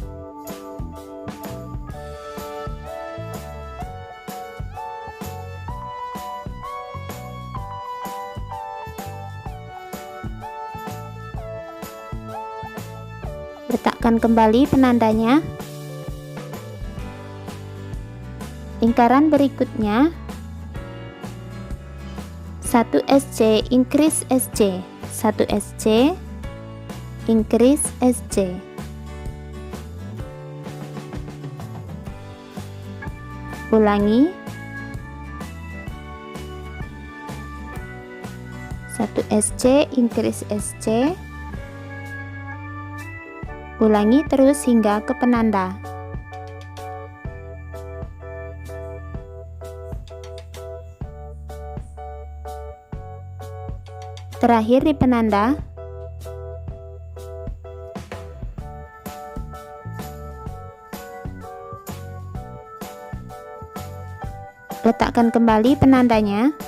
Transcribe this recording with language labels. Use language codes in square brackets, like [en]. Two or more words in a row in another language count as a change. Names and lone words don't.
[id] letakkan kembali penandanya. Lingkaran berikutnya, [en] 1 SC increase SC, 1 SC increase SC. [id] Ulangi, [en] 1 SC increase SC. [id] Ulangi terus hingga ke penanda. Terakhir di penanda, letakkan kembali penandanya.